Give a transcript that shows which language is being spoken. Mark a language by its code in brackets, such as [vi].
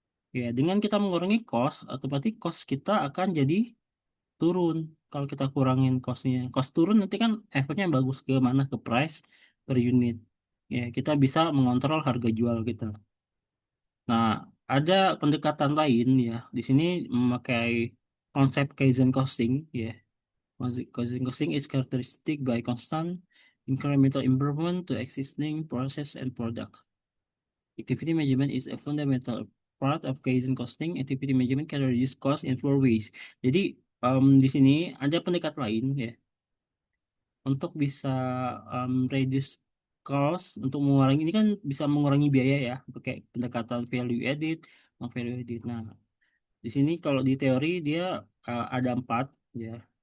[id] Ya, dengan kita mengurangi cost, otomatis cost kita akan jadi turun. Kalau kita kurangin costnya, cost turun nanti kan efeknya bagus ke mana, ke price per unit. Ya, kita bisa mengontrol harga jual kita. Nah, ada pendekatan lain ya. Di sini memakai konsep Kaizen costing ya. [en] Costing costing is characteristic by constant incremental improvement to existing process and product. Activity management is a fundamental part of Kaizen costing. Activity management can reduce cost in four ways. [id] Jadi di sini ada pendekat lain ya untuk bisa [en] reduce cost, [id] untuk mengurangi ini kan bisa mengurangi biaya ya pakai pendekatan value added, non value added. Nah, di sini kalau di teori dia ada empat ya.